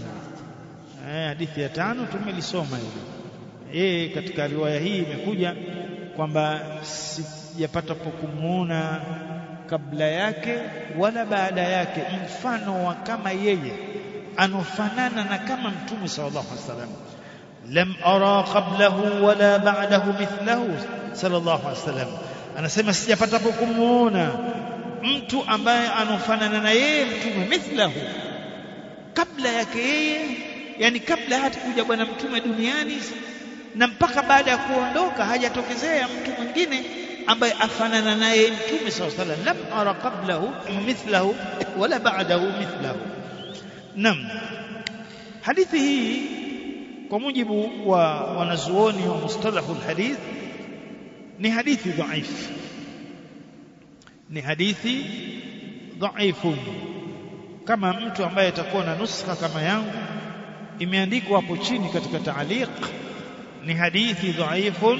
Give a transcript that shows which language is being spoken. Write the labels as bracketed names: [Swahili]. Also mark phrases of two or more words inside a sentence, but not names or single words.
[Swahili] Hadithi ya 5 tumelisoma hili. Katika riwaya hii imekuja kwamba sijapata kumuona kabla yake wala baada yake mfano wa kama yeye, anofanana na kama mtume [Arabic] صلى الله عليه وسلم. لم أر قبله ولا بعده مثله صلى الله عليه وسلم. [Swahili] Anasema sijapata kumuona mtu ambaye anofanana na yeye mtume, mithlahu, kabla yake yeye, yani kabla hata kuja bwana mtume duniani na mpaka baada ya kuondoka hajatokezea mtu mwingine ambaye afanana naye mtume [Arabic] صلى الله عليه وسلم. لم أر قبله مثله ولا بعده مثله. [Swahili] Naam, hadithi hii kwa mujibu wa wanazuoni wa [Arabic] مصطلح الحديث [Swahili] ni hadithi dhaifu, ni hadithi dhaifu. Kama mtu ambaye atakuwa na nuskha kama yangu, imeandikwa hapo chini katika taaliq, ni hadithi dhaifu.